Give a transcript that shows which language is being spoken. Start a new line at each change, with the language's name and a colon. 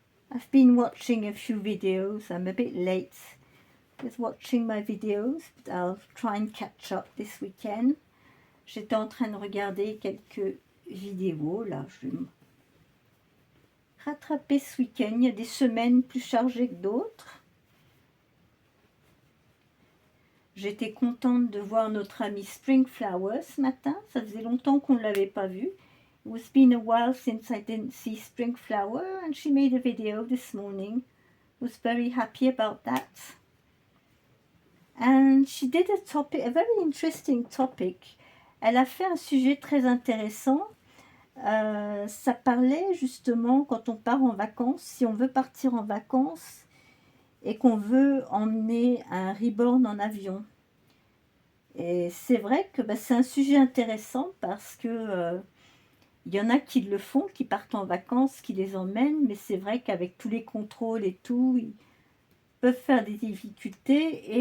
English: I've been watching a few videos. I'm a bit late with watching my videos, but I'll try and catch up this weekend.
French: J'étais en train de regarder quelques vidéos. Là, je vais me rattraper ce week-end. Il y a des semaines plus chargées que d'autres. J'étais contente de voir notre amie Springflower ce matin. Ça faisait longtemps qu'on ne l'avait pas vue.
English: It was been a while since I didn't see Springflower, and she made a video this morning. Was very happy about that. And she did a very interesting topic.
French: Elle a fait un sujet très intéressant. Ça parlait justement quand on part en vacances, si on veut partir en vacances et qu'on veut emmener un reborn en avion. Et c'est vrai que c'est un sujet intéressant parce que il y en a qui le font, qui partent en vacances, qui les emmènent, mais c'est vrai qu'avec tous les contrôles et tout, ils peuvent faire des difficultés.